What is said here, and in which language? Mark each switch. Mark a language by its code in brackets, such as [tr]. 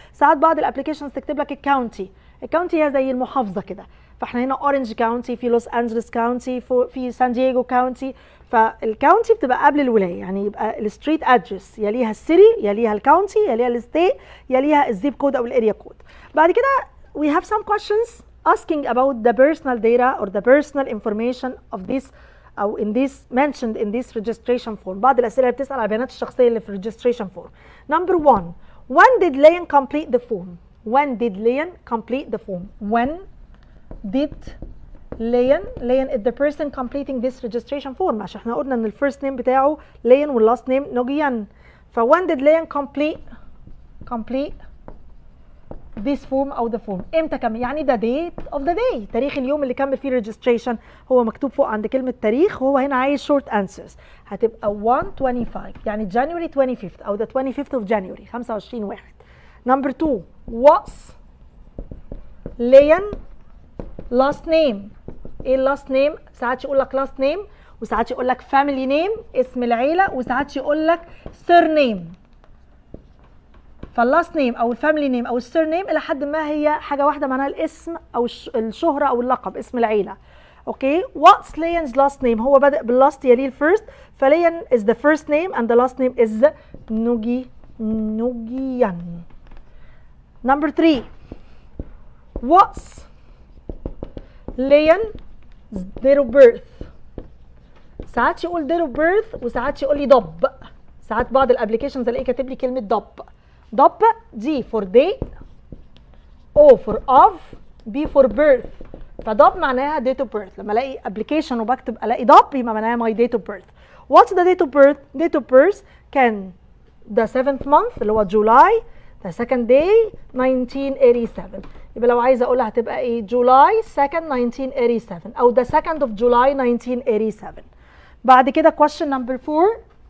[ar] ساعات بعض الابلكيشنز تكتب لك الكاونتي، الكاونتي هي زي المحافظه كده، فاحنا هنا اورنج كاونتي، في لوس انجلوس كاونتي، في سان دييغو كاونتي. فالكاونتي بتبقى قبل الولايه، يعني يبقى الستريت ادرس يليها السيري يليها الكاونتي يليها الستيت يليها الزيب كود او الاريا كود. بعد كده [en] we have some questions asking about the personal data or the personal information of this او in this mentioned in this registration form. [ar] بعض الاسئله اللي بتسال على البيانات الشخصيه اللي في [en] registration form. Number 1, when did Leon complete the form? When did Leon complete the form? When did Leon is the person completing this registration form. [ar] عشان احنا قلنا ان الفيرست نيم بتاعه Leon واللاست نيم نوجيان. [en] ف when did Leon complete this form او the form؟ [ar] امتى كمل؟ يعني [en] the date of the day، [ar] تاريخ اليوم اللي كمل فيه registration. هو مكتوب فوق عند كلمة تاريخ وهو هنا عايز [en] short answers. هتبقى 1/25 [ar] يعني [en] January 25th او the 25th of January 25/1. Number 2, what's Leon last name؟ [ar] ايه اللاست نيم؟ ساعات يقول لك لاست نيم وساعات يقول لك فاميلي نيم اسم العيله وساعات يقول لك سير نيم. فاللاست نيم او الفاميلي نيم او السير نيم الى حد ما هي حاجه واحده، معناها الاسم او الشهره او اللقب اسم العيله. [en] Okay, what's Leon's last name? [ar] هو بادئ باللاست يليه الفيرست، [en] فليون is the first name and the last name is Nguyen. Number 3، what's Leon's date of birth؟ [ar] ساعات يقول [en] date of birth [ar] وساعات يقول لي ضب. ساعات بعض الابلكيشنز الاقي كاتب لي كلمه ضب دي [en] for date، O for of، B for birth. [ar] فضب معناها date of birth. لما الاقي ابلكيشن وبكتب الاقي ضب يبقى معناها [en] my date of birth. What's the date of birth؟ Date of birth كان the 7th month [ar] اللي هو [en] July the second day 1987. [ar] يبقى لو عايزه اقولها هتبقى ايه؟ [en] July 2nd 1987 او the 2nd of July 1987. [ar] بعد كده question number 4.